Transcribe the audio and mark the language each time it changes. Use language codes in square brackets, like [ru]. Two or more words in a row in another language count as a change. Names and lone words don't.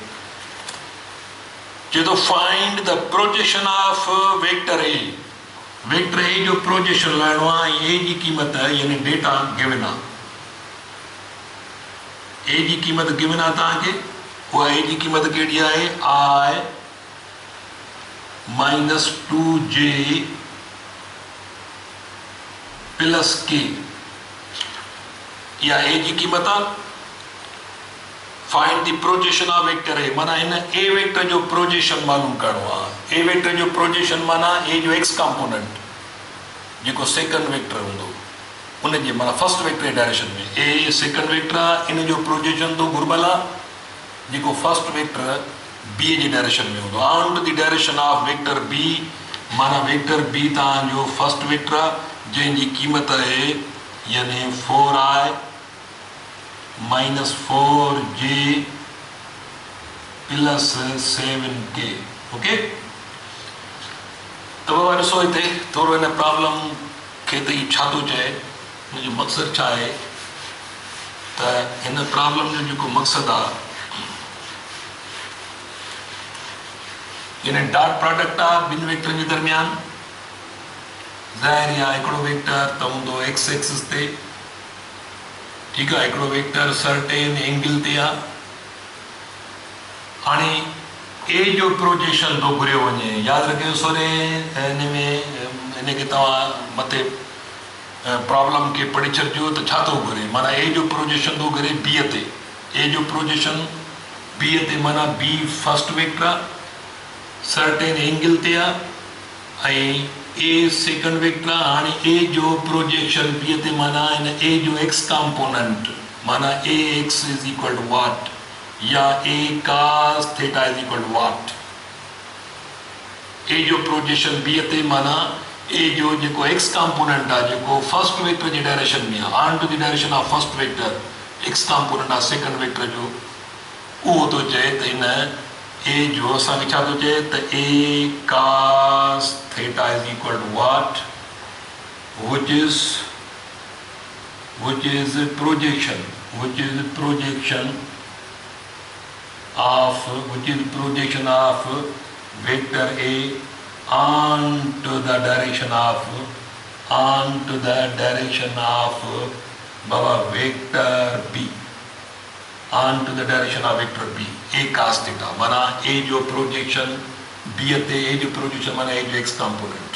[sd] जो [en] find the projection of vector A, [sd] वेक्टर ए जो प्रोजेक्शन लाइणो आहे, ए जी क़ीमत यानी [en] data given [sd] आहे, ए जी क़ीमत गिवन आहे तव्हांखे, उहा ए जी क़ीमत कहिड़ी आहे, [en] i -2j plus k, [sd] इहा ए जी क़ीमत आहे। [en] find the projection of vector A, [sd] माना इन ए वेक्टर जो प्रोजेक्शन मालूम करणो आहे। ए वेक्टर जो प्रोजेक्शन माना ए जो [en] x component [sd] जेको [en] second vector [sd] हूंदो उन जे माना [en] first vector [sd] जे डायरेक्शन में, ए [en] second vector [sd] आहे, इन जो प्रोजेक्शन तो घुर्बल आहे जेको [en] first vector B [sd] जे डायरेक्शन में हूंदो। [en] on to the direction of vector B, [sd] माना वेक्टर बी तव्हांजो [en] first vector [sd] आहे जंहिंजी क़ीमत आहे यानी [en] 4i minus 4j plus 7k. [sd] ओके, तो बाबा ॾिसो हिते थोरो हिन प्रॉब्लम खे त ई छा थो चए, मुंहिंजो मक़सदु छा आहे त हिन प्रॉब्लम जो जेको मक़सदु आहे, यानी [en] dot product [sd] आहे ॿिनि वेक्टरनि जे दरमियान। ज़ाहिर आहे हिकिड़ो वेक्टर त हूंदो [en] x axis [sd] ते, ठीकु आहे, हिकिड़ो वेक्टर [en] certain angle [sd] ते आहे। हाणे ए जो प्रोजेक्शन थो घुरियो वञे, यादि रखियो सोरे हिन में हिनखे तव्हां मथे प्रॉब्लम खे पढ़ी छॾिजो त छा थो घुरे, माना ए जो प्रोजेक्शन थो घुरे बी ते। ए जो प्रोजेक्शन बी ते माना बी [en] first vector [sd] आहे, [en] certain angle [sd] ते आहे, ऐं ए [en] second vector [sd] आहे। हाणे ए जो प्रोजेक्शन बी ते माना हिन ए जो [en] x component [sd] माना [en] A x is equal to what, [sd] या [en] A cos theta is equal to what. [sd] ए जो प्रोजेक्शन बी ते माना ए जो जेको [en] x component [sd] आहे, जेको [en] first vector [sd] जे डायरेक्शन में आहे, [en] on to the direction of first vector, x component [sd] आहे [en] second vector [sd] जो, उहो थो चए त हिन ए जो असांखे छा थो चए त [en] A cos theta is equal to what, which is projection of vector A onto the direction of Baba vector B, onto the direction of vector B, A cos theta [sd] माना A जो प्रोजेक्शन B ते, A जो प्रोजेक्शन माना A जो [en] x component.